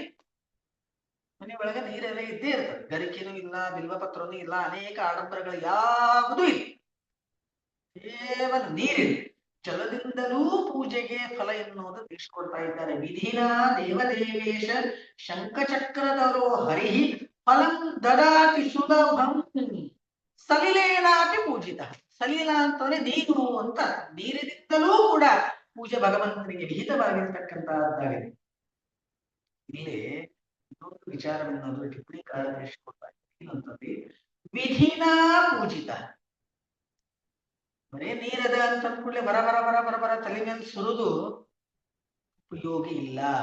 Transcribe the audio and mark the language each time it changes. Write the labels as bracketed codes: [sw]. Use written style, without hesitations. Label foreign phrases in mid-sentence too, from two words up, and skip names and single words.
[kn] ಮನೆ ಒಳಗೆ ನೀರೆಲ್ಲ ಇದ್ದೇ ಇರ್ತದೆ. ಗರಿಕೆನೂ ಇಲ್ಲ, ಬಿಲ್ವಪತ್ರನೂ ಇಲ್ಲ, ಅನೇಕ ಆಡಂಬರಗಳು ಯಾವುದೂ ಇಲ್ಲ, ಕೇವಲ ನೀರಿದೆ. ಜಲದಿಂದಲೂ ಪೂಜೆಗೆ ಫಲ ಎನ್ನುವುದು ತಿಳಿಸ್ಕೊಡ್ತಾ ಇದ್ದಾರೆ. [sa] ವಿಧಿನ ದೇವದೇವೇಶ ಶಂಖಚಕ್ರದರೋ ಹರಿಹಿ ಫಲಂ ದದಾತಿ ಸುಲಭಂ ಸಲಿಲೇನಾಪಿ ಪೂಜಿತ. [kn] ಸಲಿಲ ಅಂತಂದ್ರೆ ನೀರು ಅಂತ, ನೀರಿನಿಂದಲೂ ಕೂಡ ಪೂಜೆ ಭಗವಂತನಿಗೆ ವಿಹಿತವಾಗಿರ್ತಕ್ಕಂತಹದ್ದಾಗಿದೆ. ಇಲ್ಲಿ ಇನ್ನೊಂದು ವಿಚಾರವೆನ್ನೋದು ಟಿಪ್ಪಣಿಕಾರ ತಿಳಿಸಿಕೊಡ್ತಾ ಇದ್ದಾರೆ. [sa] ವಿಧಿನ ಪೂಜಿತ, [kn] ಬರೇ ನೀರದ ಅಂತ ಕೂಡಲೇ ಬರ ಬರ ಬರ ಬರ ಬರ ತಲೆ ಮೇಲೆ ಸುರಿದು ಉಪಯೋಗ ಇಲ್ಲ.